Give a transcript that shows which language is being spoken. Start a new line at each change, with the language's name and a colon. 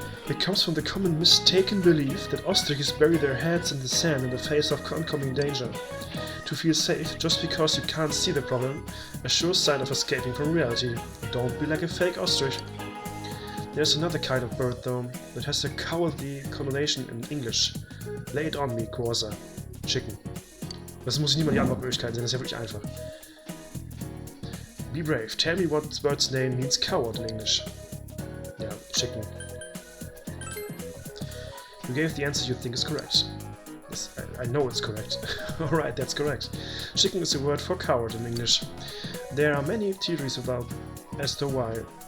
English: It comes from the common mistaken belief that ostriches bury their heads in the sand in the face of oncoming danger. To feel safe, just because you can't see the problem, a sure sign of escaping from reality. Don't be like a fake ostrich. There's another kind of bird though, that has a cowardly connotation in English. Lay it on me, Corsa. Chicken.
German: Das muss nicht mal die Antwortmöglichkeit sein, das ist ja wirklich einfach.
English: Be brave. Tell me what this bird's name means coward in English. Yeah, chicken. You gave the answer you think is correct. Yes, I know it's correct. Alright, that's correct. Chicken is a word for coward in English. There are many theories about as to why.